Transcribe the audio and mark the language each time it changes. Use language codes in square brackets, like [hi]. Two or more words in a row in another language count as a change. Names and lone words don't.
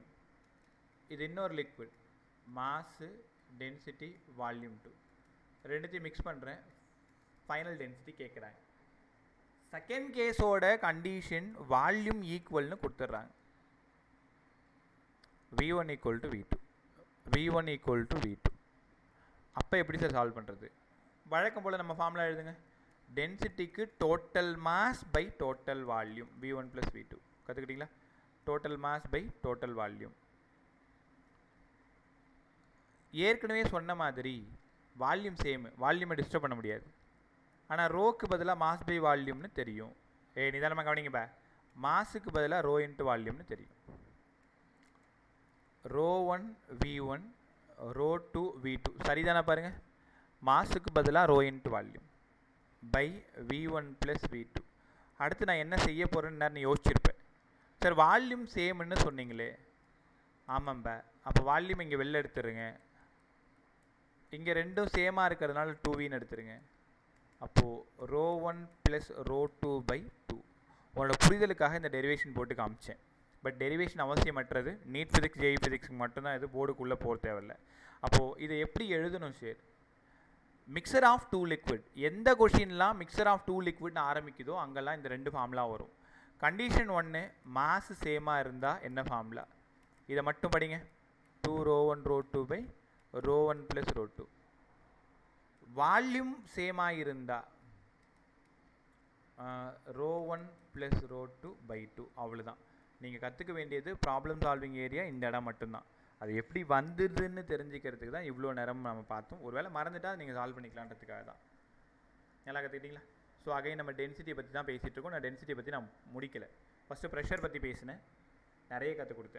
[ta] இது இன்னொரு [en] liquid, mass density volume 2. [ta] ரெண்டுத்தையும் மிக்ஸ் பண்ணுறேன், [en] final density [ta] கேட்குறாங்க. [en] second case condition volume equal கொடுத்துட்றாங்க. v1 equal to v2, v1 equal to v2. [ta] அப்போ எப்படி சார் சால்வ் பண்ணுறது? வழக்கம் போல் நம்ம ஃபார்முலா எழுதுங்க. [en] density total mass by total volume v1 plus v2. கற்றுக்கிட்டீங்களா? total mass by total volume. [ta] ஏற்கனவே சொன்ன மாதிரி [en] volume same, volume disturb [ta] பண்ண முடியாது. ஆனால் ரோக்கு பதிலாக [en] mass by volume [ta] தெரியும். நிதானமாக கவனிங்கப்பா. மாஸுக்கு பதிலாக [en] rho into volume [ta] தெரியும். [en] ρ1 v1 ρ2 v2. [ta] சரிதானே பாருங்கள்? மாஸுக்கு பதிலாக [en] rho into volume by v1 plus v2. [ta] அடுத்து நான் என்ன செய்ய போகிறேன்னு யோசிச்சிருப்பேன். சார் [en] volume same [ta] சொன்னீங்களே. ஆமாம்பா. அப்போ வால்யூம் இங்கே வெளில எடுத்துருங்க. இங்கே ரெண்டும் சேமாக இருக்கிறதுனால 2vன்னு எடுத்துருங்க. [en] அப்போது ρ1 plus ρ2 by 2. [ta] உங்களோட புரிதலுக்காக இந்த டெரிவேஷன் போட்டு காமிச்சேன். பட் டெரிவேஷன் அவசியமற்றது. [en] NEET physics JEE physics [ta] மட்டும்தான் இது, போர்டுக்குள்ளே போக தேவையில்லை. அப்போது இதை எப்படி எழுதணும் சார்? [en] mixture of two liquid. [ta] எந்த கொஷின்லாம் [en] mixture of two liquid [ta] ஆரம்பிக்குதோ அங்கெல்லாம் இந்த ரெண்டு ஃபார்முலா வரும். [en] condition 1 mass same [ta] இருந்தால் என்ன ஃபார்முலா? இதை மட்டும் படிங்க. [en] 2 ρ1 ρ2 by ρ1 plus ρ2. volume same இருந்தால் ρ1 plus ρ2 by 2. [ta] அவ்வளோதான். நீங்கள் கற்றுக்க வேண்டியது [en] problem solving area [ta] இந்த இடம் மட்டும்தான். அது எப்படி வந்துடுதுன்னு தெரிஞ்சுக்கிறதுக்கு தான் இவ்வளோ நேரம் நம்ம பார்த்தோம். ஒருவேளை மறந்துட்டால் நீங்கள் சால்வ் பண்ணிக்கலான்றதுக்காக தான். நல்லா கற்றுக்கிட்டீங்களா? [en] so again [ta] நம்ம டென்சிட்டியை பற்றி தான் பேசிகிட்டு இருக்கோம். நான் டென்சிட்டியை பற்றி நான் முடிக்கலை. [en] first pressure [ta] பற்றி பேசினேன், நிறைய கற்றுக் கொடுத்தேன்.